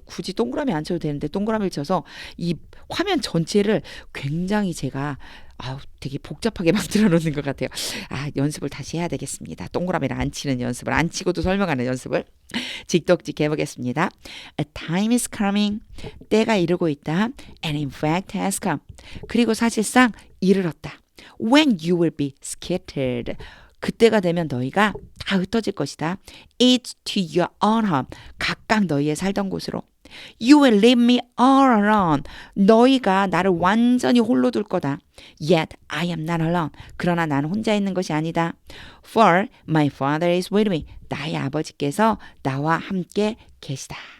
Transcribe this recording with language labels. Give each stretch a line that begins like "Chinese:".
Korean: 굳이 동그라미 안 쳐도 되는데 동그라미를 쳐서 이 화면 전체를 굉장히 제가 되게 복잡하게 만들어 놓는 것 같아요. 연습을 다시 해야 되겠습니다. 동그라미를 안 치는 연습을, 안 치고도 설명하는 연습을 직독직 해보겠습니다.
English: A time is coming.
Korean: 때가 이르고 있다.
English: And in fact has come.
Korean: 그리고 사실상 이르렀다.
English: When you will be scattered.
Korean: 그때가 되면 너희가 다 흩어질 것이다.
English: Each to your own home.
Korean: 각각 너희의 살던 곳으로.
English: You will leave me all alone.
Korean: 너희가 나를 완전히 홀로 둘 거다.
English: Yet I am not alone.
Korean: 그러나 나는 혼자 있는 것이 아니다.
English: For my father is with me.
Korean: 나의 아버지께서 나와 함께 계시다.